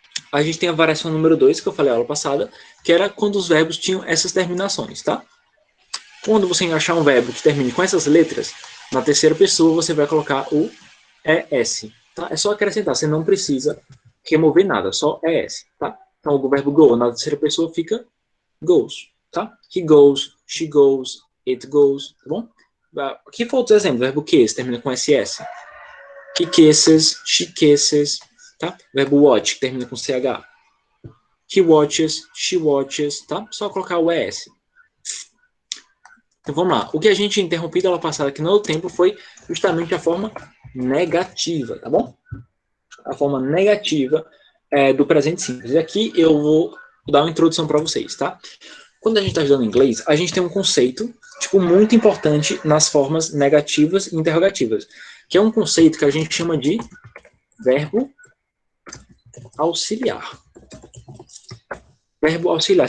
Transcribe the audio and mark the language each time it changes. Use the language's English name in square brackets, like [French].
[Portuguese] A gente tem a variação número 2, que eu falei na aula passada, que era quando os verbos tinham essas terminações, tá? Quando você achar um verbo que termine com essas letras, na terceira pessoa você vai colocar o ES, tá? É só acrescentar, você não precisa remover nada, só ES, tá? Então o verbo go na terceira pessoa fica goes, tá? [English] He goes, she goes, it goes, [Portuguese] tá bom? Aqui foi outros exemplos, o verbo kiss termina com SS. [English] He kisses, she kisses, [Portuguese] tá? O verbo watch termina com CH. [English] He watches, she watches, [Portuguese] tá? Só colocar o ES. Então vamos lá. O que a gente interrompeu aula passada aqui no tempo foi justamente a forma negativa, tá bom? A forma negativa do presente simples. E aqui eu vou dar uma introdução para vocês, tá? Quando a gente está estudando inglês, a gente tem um conceito muito importante nas formas negativas e interrogativas, que é um conceito que a gente chama de verbo auxiliar. Verbo auxiliar.